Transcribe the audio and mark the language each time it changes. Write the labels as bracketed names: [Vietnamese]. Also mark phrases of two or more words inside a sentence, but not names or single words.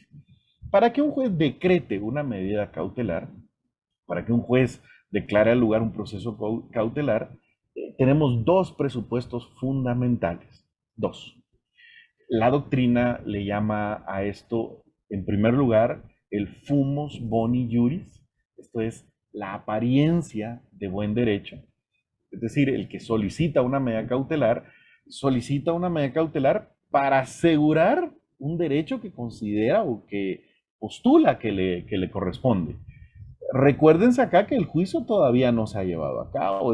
[Spanish] Para que un juez decrete una medida cautelar, para que un juez declare al lugar un proceso cautelar, tenemos dos presupuestos fundamentales. Dos. La doctrina le llama a esto, en primer lugar, el [Latin] fumus boni juris. [Spanish] Esto es la apariencia de buen derecho. Es decir, el que solicita una medida cautelar para asegurar un derecho que considera o que postula que le corresponde. Recuérdense acá que el juicio todavía no se ha llevado a cabo.